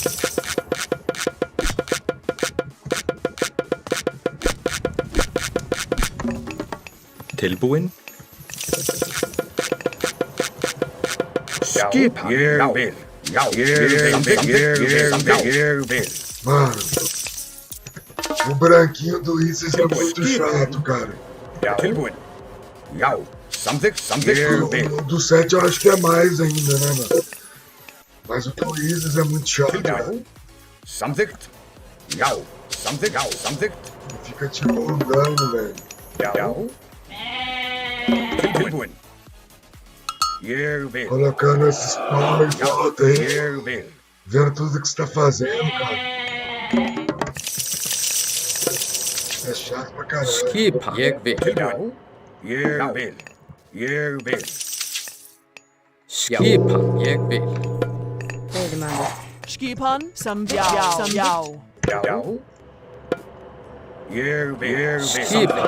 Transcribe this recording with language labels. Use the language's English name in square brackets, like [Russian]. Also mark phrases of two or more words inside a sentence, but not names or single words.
[Icelandic] Tilbúin. Skipan. Ég vil. Já. Ég vil. Ég vil. [Portuguese] Mano, o branquinho do Isis é muito chato, cara. [Icelandic] Já. Tilbúin. Já. Samþykkt. Samþykkt. Ég vil. [Portuguese] O do 7 eu acho que é mais ainda, né, mano? Mas o do Isis é muito chato. [Icelandic] Tilbúin. Samþykkt. Já. Samþykkt. Já. Samþykkt. [Portuguese] Fica tipo andando, velho. [Icelandic] Já. Tilbúin. Ég vil. [Portuguese] Colocando esses pau em volta aí. [Icelandic] Ég vil. [Portuguese] Vendo tudo que você tá fazendo, cara. É chato pra caralho. [Icelandic] Skipan. Ég vil. Tilbúin. Ég vil. Ég vil. Skipan. Ég vil. Veiðimaður. Skipan. Já. Já. Ég vil. Skipan.